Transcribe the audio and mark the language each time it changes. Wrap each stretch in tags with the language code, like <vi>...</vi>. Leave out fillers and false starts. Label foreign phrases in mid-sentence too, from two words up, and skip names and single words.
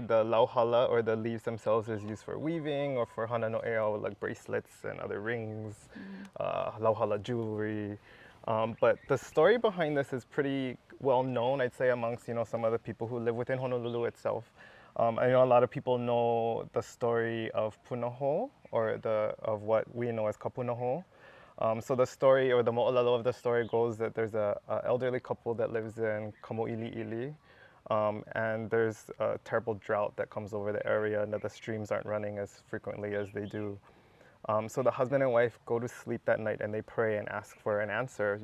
<en>The lauhala, or the leaves themselves, is used for weaving or for</en> <haw>hana no eo,</haw> <en>like bracelets and other rings, lauhala jewelry. But the story behind this is pretty well known, I'd say, amongst some of the people who live within Honolulu itself. I know a lot of people know the story of Punaho, or of what we know as Kapunaho. So the story, or the moʻolelo of the story, goes that there's a elderly couple that lives in Kamoʻiliʻili, and there's a terrible drought that comes over the area, and that the streams aren't running as frequently as they do. So the husband and wife go to sleep that night and they pray and ask for an answer.</en>